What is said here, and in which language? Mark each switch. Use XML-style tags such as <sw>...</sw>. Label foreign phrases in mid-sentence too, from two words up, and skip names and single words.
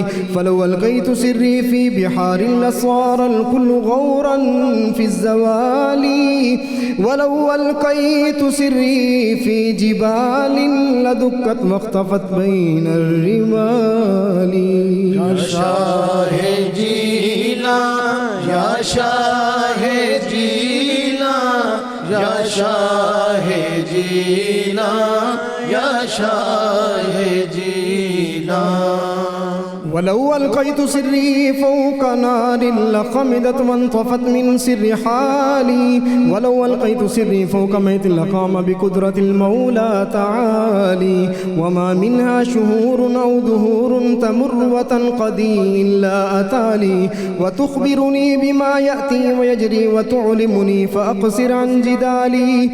<ar>فلو ألقيت سري في بحار لصار الكل غورا في الزوال ولو ألقيت سري في جبال لدكت واختفت بين الرمال.</ar> <ur>یا شاہ جیلان یا شاہ جیلان یا شاہ جیلان یا شاہ جیلان.</ur> <ar>ولو ألقيت سري فوق نار لخمدت وانطفت من سر حالي ولو ألقيت سري فوق ميت لقام بقدرة المولى تعالي. وما منها شهور أو دهور تمر وتنقضي إلا أتالي وتخبرني بما يأتي ويجري وتعلمني فأقصر عن جدالي.</ar>